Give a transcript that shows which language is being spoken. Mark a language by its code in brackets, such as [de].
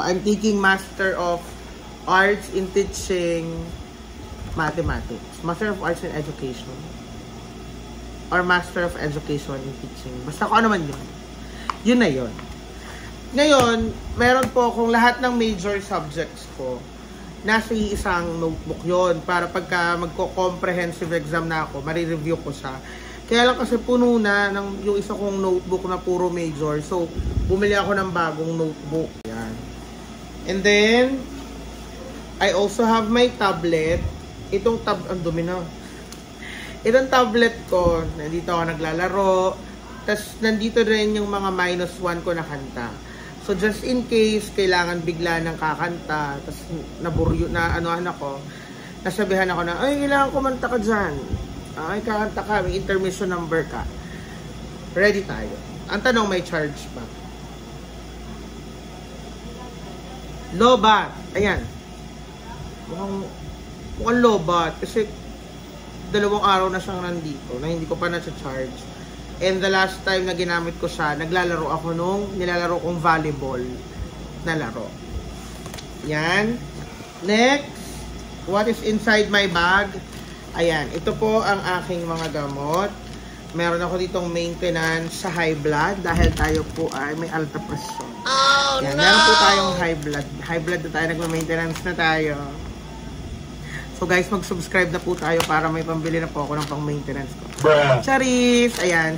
[en] I'm taking Master of Arts in Teaching Mathematics. Master of Arts in Education. Or Master of Education in Teaching. [tl] Basta kung ano man yun. Yun na yun. Ngayon, meron po akong lahat ng major subjects ko. Nasa isang notebook yon para pagka magko-comprehensive exam na ako, marireview ko siya. Kaya lang kasi puno na ng yung isa kong notebook na puro major. So, bumili ako ng bagong notebook. Yan. [en] And then, I also have my tablet. [tl] Itong ang dumi na. Itong tablet ko, nandito ako naglalaro. Tapos, nandito rin yung mga -1 ko na kanta. [en] So, just in case, [tl] kailangan bigla ng kakanta, tapos naburyo na anuhan ako, nasabihan ako na, ay, kailangan kumanta ka dyan. Ay, kakanta ka, may intermission number ka. Ready tayo. Ang tanong, may charge ba? Lobat. Ayan. Mukhang lobat. Kasi, 2 araw na siyang nandito, na hindi ko pa na-charge. [en] And the last time [tl] na ginamit ko siya, naglalaro ako nung nilalaro kong volleyball na laro. Yan. [en] Next, what is inside my bag? [tl] Ayan, ito po ang aking mga gamot. Meron ako ditong maintenance sa high blood dahil tayo po ay may alta pressure. Oh, yan, no! Meron po tayong high blood. High blood na tayo, nagma-maintenance na tayo. So guys, mag-subscribe na po tayo para may pambili na po ako ng pang-maintenance ko. Charis! Ayan.